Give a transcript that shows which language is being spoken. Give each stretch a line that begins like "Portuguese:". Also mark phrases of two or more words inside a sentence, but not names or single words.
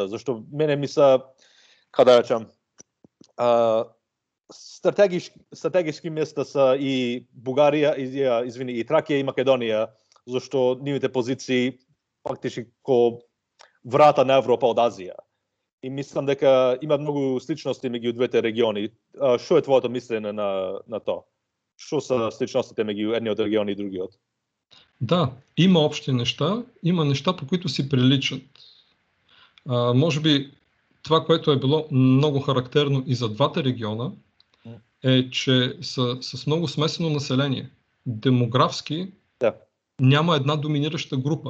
Macedonian: Зашто мене ми са, каде речам, стратегички места са и Бугарија, и Тракија и Македонија, зашто нивните позиции фактички ко врата на Европа од Азија. И мислам дека има многу сличности меѓу двете региони. Што е твоето мислење на тоа? Што са сличностите меѓу едниот регион и другиот?
Bulgarian: Да, има общи неща, има неща, по които си приличат. Може би това, което е било много характерно и за двата региона, е, че са с много смесено население. Демографски няма една доминираща група.